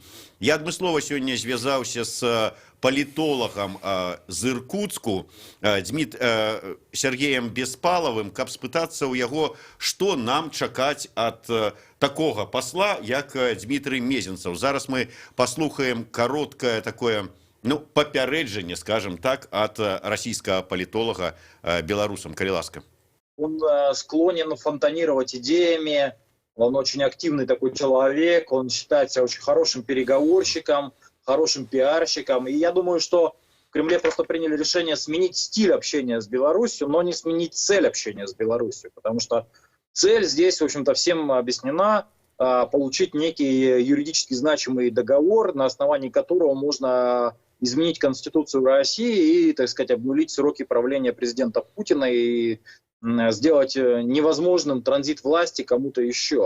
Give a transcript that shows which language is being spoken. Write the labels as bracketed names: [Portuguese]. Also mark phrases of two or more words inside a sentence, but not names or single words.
[Belarusian] Я адмыслова сёння звязаўся з палітолагам з Іркутску Сергеем Беспаловым, каб спытацца ў яго, што нам чакаць ад такога пасла, як Дмітрый Мезенцев. Зараз мы паслухаем кароткае такое папярэджанне, [Russian] скажем так, от российского политолога белорусам. [Belarusian] Калі ласка. [Russian] Он склонен фонтанировать идеями, он очень активный такой человек, он считает себя очень хорошим переговорщиком, хорошим пиарщиком. И я думаю, что в Кремле просто приняли решение сменить стиль общения с Беларусью, но не сменить цель общения с Беларусью, потому что цель здесь, в общем-то, всем объяснена: получить некий юридически значимый договор, на основании которого можно изменить Конституцию России и, так сказать, обнулить сроки правления президента Путина и сделать невозможным транзит власти кому-то еще.